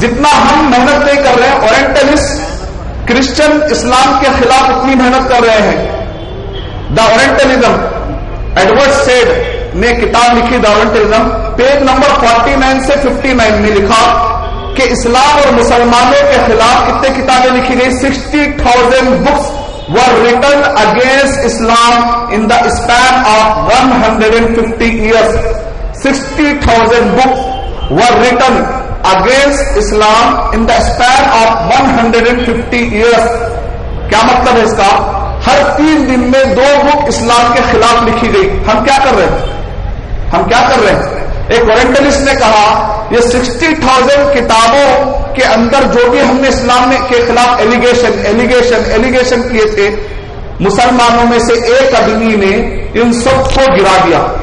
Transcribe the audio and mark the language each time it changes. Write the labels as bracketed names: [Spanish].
[Urdu] جتنا ہم محنت نہیں کر رہے ہیں، اورینٹلسٹ کرسچن اسلام کے خلاف اتنی محنت کر رہے ہیں. دا اورینٹلزم، ایڈورڈ سیڈ نے کتاب لکھی دا اورینٹلزم، پیج نمبر 49 سے 59 میں لکھا کہ اسلام اور مسلمانوں کے خلاف کتنے کتابیں لکھی گئی. [English] 60,000 books were written against Islam in the span of 150 years. 60,000 books were written against Islam in the span of 150 years. [Urdu] کیا مطلب ہے اس کا؟ ہر 3 دن میں 2 بک اسلام کے خلاف لکھی گئی. ہم کیا کر رہے ہیں؟ ایک اورینٹلسٹ نے کہا یہ 60,000 کتابوں کے اندر جو بھی ہم نے اسلام کے خلاف ایلیگیشن کیے تھے، مسلمانوں میں سے ایک آدمی نے ان سب کو گرا دیا.